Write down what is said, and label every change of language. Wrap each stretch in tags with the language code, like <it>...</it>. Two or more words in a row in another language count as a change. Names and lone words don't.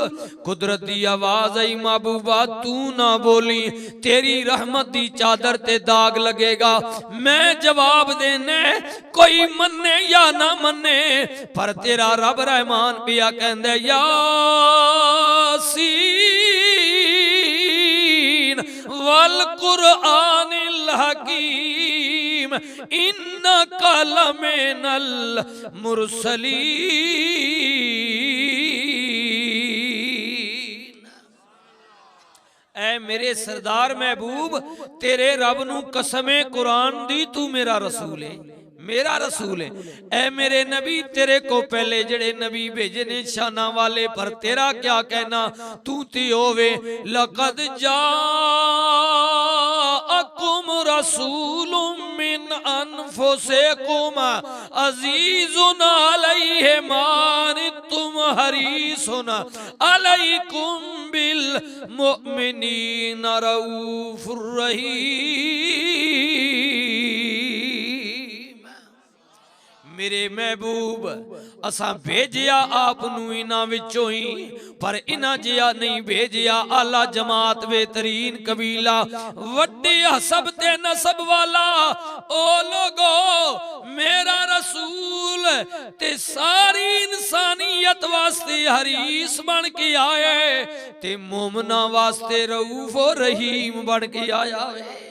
<pa>قدرت دی آواز آئی، محبوبا توں نہ بولی، تیری رحمت دی چادر تے داغ لگے گا. میں جواب دینے کوئی منے یا نہ منے، پر تیرا رب رحمان پیا کہندے</pa> <ar>يس والقرآن الحكيم إنك لمن المرسلين.</ar> <pa>اے میرے سردار محبوب، تیرے رب نوں قسمے قرآن دی توں میرا رسول ہے، میرا رسول ہے. اے میرے نبی، تیرے کو پہلے جہڑے نبی بھیجے نے شاناں والے، پر تیرا کیا کہنا، توں تی ہووے.</pa> <ar>لقد جاءكم رسول من أنفسكم عزيز عليه ما عنتم حريص عليكم بالمؤمنين رءوف رحيم.</ar> <pa>میرے محبوب، اساں بھیجیا آپ انہاں وچوں ہی، پر انہاں جیہا نہیں بھیجیا. اعلیٰ جماعت، بہترین قبیلہ، وڈے حسب تے نسب والا او لوکو، میرا رسول تے ساری انسانیت واسطے حریص بن کے آئے، تے مومناں واسطے رؤف اور رحیم بن کے آیا ہے.</pa>